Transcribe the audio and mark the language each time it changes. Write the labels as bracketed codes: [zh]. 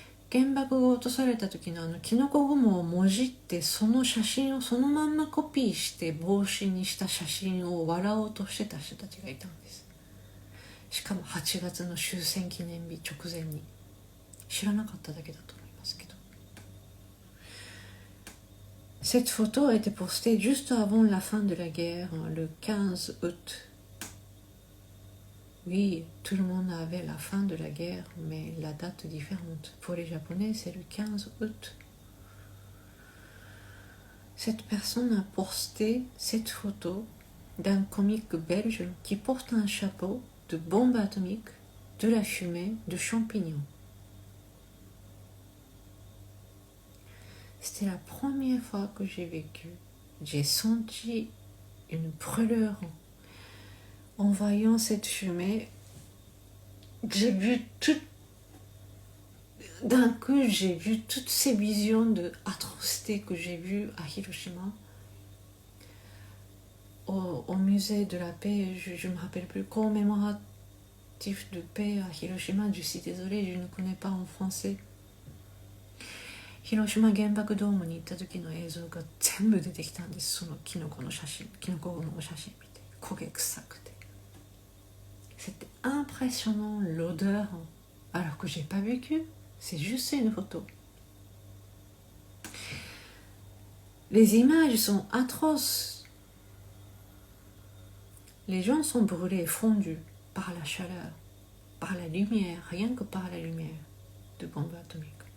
[ja] Genbakuが落とされた時のキノコ雲をもじってその写真をそのまんまコピーして帽子にした写真を笑おうとしてた人たちがいたんです。しかも8月の終戦記念日直前に。知らなかっただけだと思いますけど。 [fr] Cette photo a été postée juste avant la fin de la guerre, le 15 août. Oui, tout le monde avait la fin de la guerre, mais la date est différente. Pour les Japonais, c'est le 15 août. Cette personne a posté cette photo d'un comique belge qui porte un chapeau de bombe atomique, de la fumée, de champignons. C'était la première fois que j'ai vécu. J'ai senti une brûlure en voyant cette fumée. J'ai vu tout. D'un coup, j'ai vu toutes ces visions d'atrocités que j'ai vues à Hiroshima. Au musée de la paix, je ne me rappelle plus, commémoratif de paix à Hiroshima. Je suis désolée, je ne connais pas en français. [ja] 広島原爆ドームに行った時の映像が全部出てきたんです。そのキノコの写真、キノコ雲の写真見て、焦げ臭くて。 [fr] C'était impressionnant l'odeur, alors que j'ai pas vécu. C'est juste une photo. Les images sont atroces. Les gens sont brûlés, fondus par la chaleur, par la lumière, rien que par la lumière de bombes atomiques.